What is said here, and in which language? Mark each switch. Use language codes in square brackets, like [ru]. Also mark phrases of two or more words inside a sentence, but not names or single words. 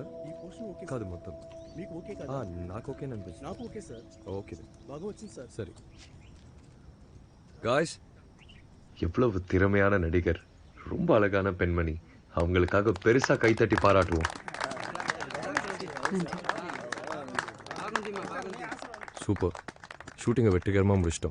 [te] ఈ పోర్షన్ ఓకే కాదు మొత్తం. మీకు ఓకే కదా? నాకు ఓకే అనిపిస్తుంది. నాకు ఓకే సార్. ఓకే బాగా వచ్చింది సార్. [ta] சரி. காய்ஸ், எவ்வளவு திறமையான நடிகர். ரொம்ப அழகான பெண்மணி. அவங்களுக்காக பெருசா கைத்தட்டி பாராட்டுவோம். நன்றி. சூப்பர். ஷூட்டிங்கை வெற்றிகரமாக முடிச்சிட்டோம்.